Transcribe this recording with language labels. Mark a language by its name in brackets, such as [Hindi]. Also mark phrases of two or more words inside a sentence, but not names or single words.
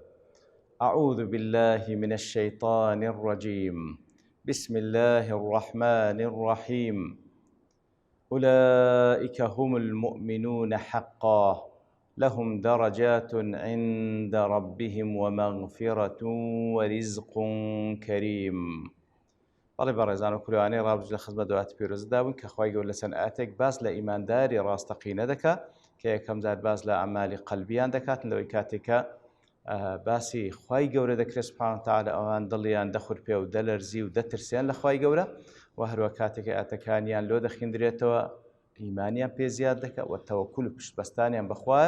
[Arabic] أعوذ بالله من الشيطان الرجيم. بسم الله الرحمن الرحيم. أولئك هم المؤمنون حقا لهم درجات عند ربهم ومغفرة ورزق كريم. [Central Kurdish] بەڵێ بەڕێزان و کورێوانەی ڕابردوو لە خزمەت دوات پیرۆز دابوون کە خوای گەورە لە چەند ئاەتێک باس لە ئیمانداری ڕاستەقینە دەکات کە یەکەم جار باس لە ئەعمالی قەلبیان دەکات لەوەی کاتێکە باسی خوای گەورە دەکرێت [Arabic] سوبحانەهو وتەعالە [Central Kurdish] ئەوان دڵیان دەخورپێ و دەلەرزی و دەترسیان لە خوای گەورە و هەروە کاتێکە ئاەتەکانیان لۆ دەخیندرێتەوە ئیمانیان پێ زیاد دەکات و تەوەکوول و پشتبەستانیان بەخوایە.